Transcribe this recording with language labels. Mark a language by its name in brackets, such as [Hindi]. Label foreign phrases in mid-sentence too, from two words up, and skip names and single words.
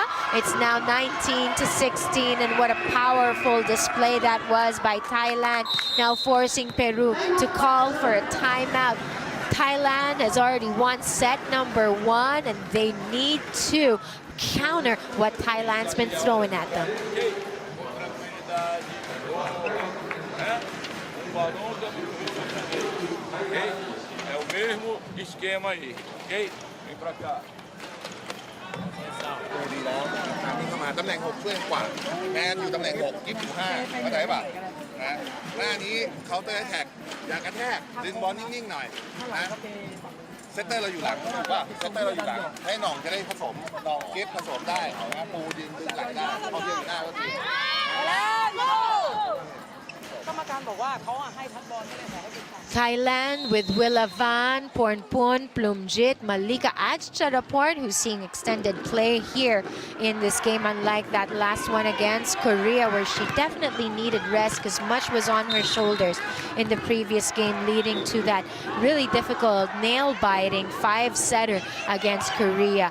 [English] It's now 19-16, and what a powerful display that was by Thailand, now forcing Peru to call for a timeout. Thailand has already won set number 1, and they need to counter what Thailand's been throwing at them. [Portuguese] É o mesmo esquema aí, ok? Vem pra cá. [Thai] ดีแล้วทางนี้เข้ามาตำแหน่ง 6 ช่วยกว่าแมนอยู่ตำแหน่ง 6 กิฟอยู่ 5 เข้าใจป่ะนะหน้านี้เคาน์เตอร์แท็กอย่ากระแทกดึงบอลนิ่งๆหน่อยนะเซตเตอร์เราอยู่หลังถูกป่ะเซตเตอร์เราอยู่หลังให้หน่องจะได้ผสมหน่องกิฟผสมได้นะปูดึงหลังได้เขาเทียบอยู่หน้าก็ดี [English] Thailand with Willavan, Pornpon, Plumjit, Malika Ajcharaport, who's seeing extended play here in this game, unlike that last one against Korea, where she definitely needed rest because much was on her shoulders in the previous game, leading to that really difficult, nail-biting 5-setter against Korea.